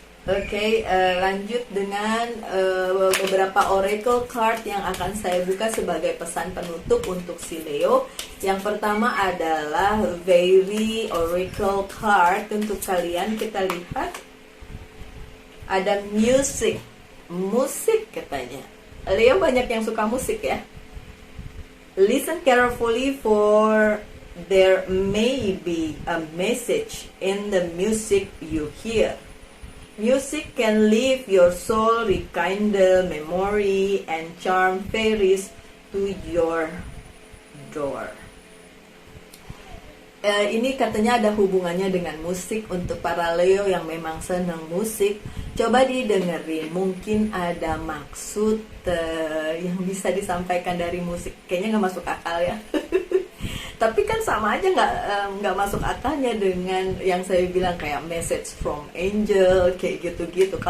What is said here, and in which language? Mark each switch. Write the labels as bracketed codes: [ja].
[id] Oke, lanjut dengan beberapa oracle card yang akan saya buka sebagai pesan penutup untuk si Leo. Yang pertama adalah very oracle card untuk kalian. Kita lihat ada music, musik katanya. Leo banyak yang suka musik ya. [en] Listen carefully, for there may be a message in the music you hear. Music can leave your soul, rekindle memory, and charm fairies to your door. [id] Ini katanya ada hubungannya dengan musik. Untuk para Leo yang memang senang musik, coba didengerin. Mungkin ada maksud yang bisa disampaikan dari musik. Kayaknya nggak masuk akal ya. Tapi kan sama aja nggak masuk akalnya dengan yang saya bilang kayak [en] message from angel [id] kayak gitu-gitu.